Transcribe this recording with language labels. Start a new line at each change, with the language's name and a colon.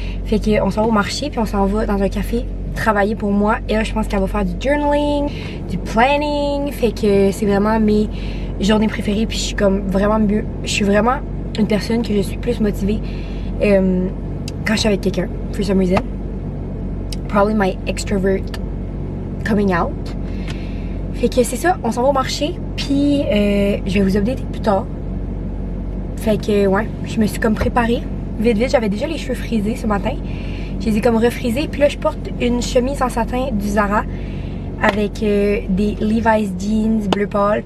French: Fait qu'on s'en va au marché puis on s'en va dans un café travailler pour moi. Et là, je pense qu'elle va faire du journaling, du planning. Fait que c'est vraiment mes journées préférées. Puis je suis comme vraiment mieux. Je suis vraiment une personne que je suis plus motivée quand je suis avec quelqu'un,
English: for some reason. Probably my extrovert coming out.
French: Fait que c'est ça, on s'en va au marché. Puis je vais vous updater plus tard. Fait que ouais, je me suis comme préparée. Vite, j'avais déjà les cheveux frisés ce matin. Je les ai comme refrisés. Puis là, je porte une chemise en satin du Zara avec des Levi's jeans bleu pâle.